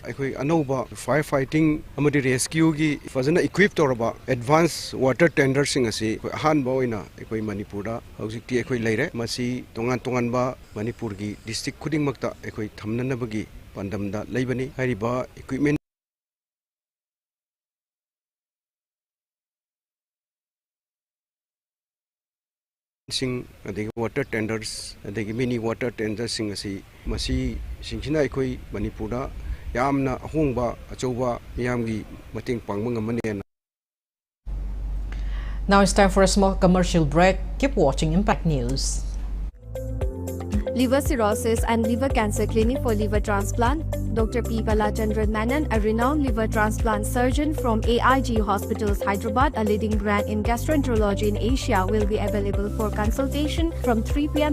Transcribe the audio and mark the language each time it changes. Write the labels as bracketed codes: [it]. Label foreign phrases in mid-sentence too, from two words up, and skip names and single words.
[mni] Anova firefighting amadi rescue gi fazana equipped toraba [en] advanced water tender [mni] sing asi han boina ekoi Manipur da hojikti ekoi leire masi tongan ba Manipur gi district khuding makta ekoi thamnanabagi pandamda leibani hariba equipment sing [en] the water tenders the mini water tenders [mni] sing asi masi singchina ekoi Manipur da yamna ahongba achouba miyamgi mating pangma ngamane [en] Now it's time for a small commercial break. Keep watching Impact News. Liver cirrhosis and liver cancer clinic for liver transplant. Dr. P. Balachandran Menon, a renowned liver transplant surgeon from AIG Hospitals, Hyderabad, a leading brand in gastroenterology in Asia, will be available for consultation from 3 p.m.